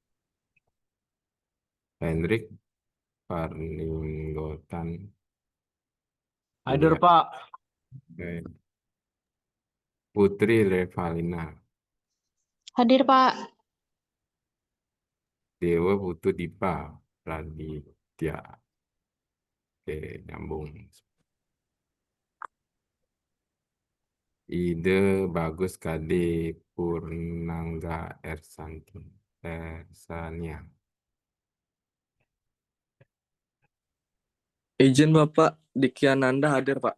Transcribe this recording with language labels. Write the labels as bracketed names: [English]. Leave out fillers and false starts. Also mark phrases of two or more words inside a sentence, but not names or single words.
[Indonesian] Hendrik Parninggotan Hadir, Julian, Pak. Putri Revalina, Hadir, Pak. Dewa Putu Dipa Raditya. Oke, nyambung. Ide Bagus KD Purnangga Ersanti Ersania. Izin Bapak Diki Ananda hadir, Pak.